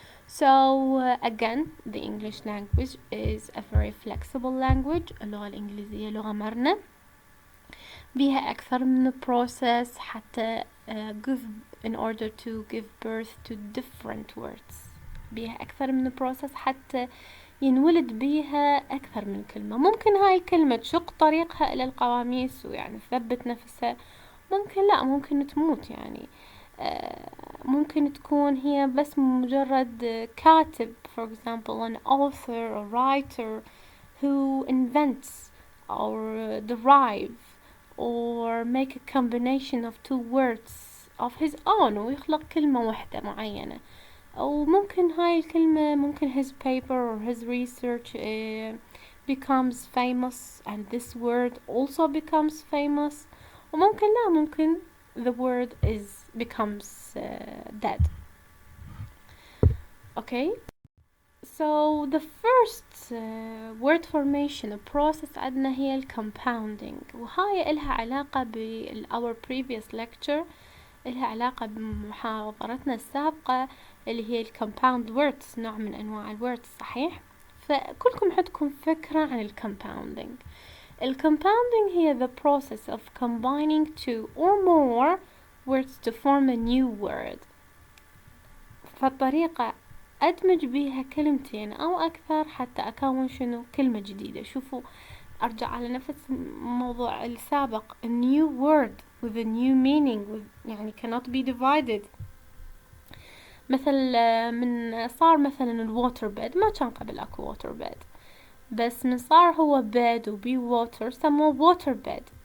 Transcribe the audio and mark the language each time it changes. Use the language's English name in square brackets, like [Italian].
[English] So again the English language is a very flexible language. [Arabic] اللغة الإنجليزية لغة مرنة، بيها أكثر من process حتى [English] give in order to give birth to different words. [Arabic] بيها أكثر من process حتى ينولد بيها أكثر من كلمة. ممكن هاي الكلمة تشق طريقها إلى القواميس ويعني تثبت نفسها، ممكن لا، ممكن تموت. يعني ممكن تكون هي بس مجرد كاتب [English] for example an author or writer who invents or derive or make a combination of two words of his own [Arabic] ويخلق كلمة واحدة معينة. أو ممكن هاي الكلمة ممكن [English] his paper or his research becomes famous and this word also becomes famous. [Arabic] وممكن لا، ممكن [English] the word becomes dead. Okay. So the first word formation process [Arabic] عندنا هي ال compounding، وهاي إلها علاقة [English] our previous lecture، [Arabic] إلها علاقة بمحاضرتنا السابقة اللي هي ال compound words، نوع من أنواع ال words. صحيح؟ فكلكم عندكم فكرة عن ال compounding. [English] ال compounding هي the process of combining two or more words to form a new word. [Arabic] فالطريقة أدمج بيها كلمتين أو أكثر حتى أكون شنو؟ كلمة جديدة. شوفوا، أرجع على نفس الموضوع السابق، [English] a new word with a new meaning with يعني cannot be divided. [Arabic] مثل من صار مثلا الووتر بيد، ما كان قبل أكو ووتر بيد، بس من صار هو bed وبي water سموه water bed.